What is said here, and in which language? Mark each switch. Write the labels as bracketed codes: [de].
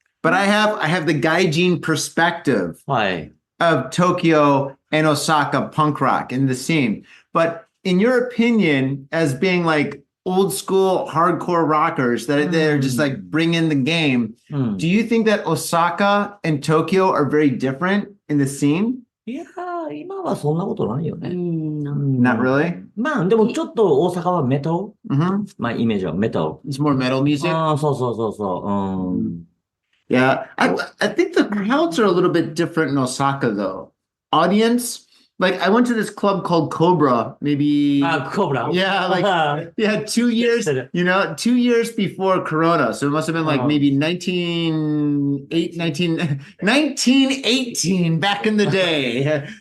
[en] But I have the gaijin perspective of Tokyo and Osaka punk rock in the scene. But in your opinion, as being like old school hardcore rockers that they're just like bringing the game, do you think that Osaka and Tokyo are very different in the scene? [ja] いやー、今はそんなことないよね。 [en] Not really? [ja] まあ、でもちょっと大阪はメタル、まあ、イメージはメタル。 [en] It's more metal music? [ja] そう。 [en] Yeah, I think the crowds are a little bit different in Osaka, though. Audience, like I went to this club called Cobra, maybe. Cobra. Yeah, 2 years, 2 years before Corona. So it must have been like maybe 1918 back in the day.